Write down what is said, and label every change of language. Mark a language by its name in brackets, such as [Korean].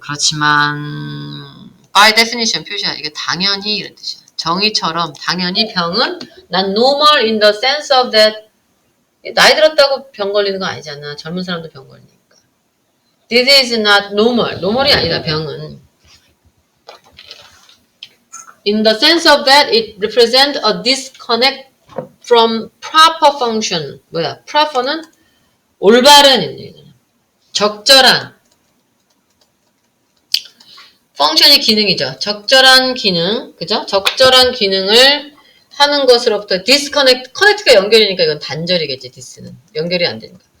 [Korean] 그렇지만 [English] by definition [Korean] 표시야. 이게 당연히 이런 뜻이야. 정의처럼 당연히 병은 [English] not normal in the sense of that [Korean] 나이 들었다고 병 걸리는 거 아니잖아. 젊은 사람도 병 걸리니까. [English] This is not normal. [Korean] normal이 아니다. 병은. [English] In the sense of that it represents a disconnect from proper function. [Korean] 뭐야? proper는 올바른 얘기잖아. 적절한 펑션이 기능이죠. 적절한 기능, 그죠? 적절한 기능을 하는 것으로부터 디스커넥트, 커넥트가 연결이니까 이건 단절이겠지, 디스는. 연결이 안 되니까.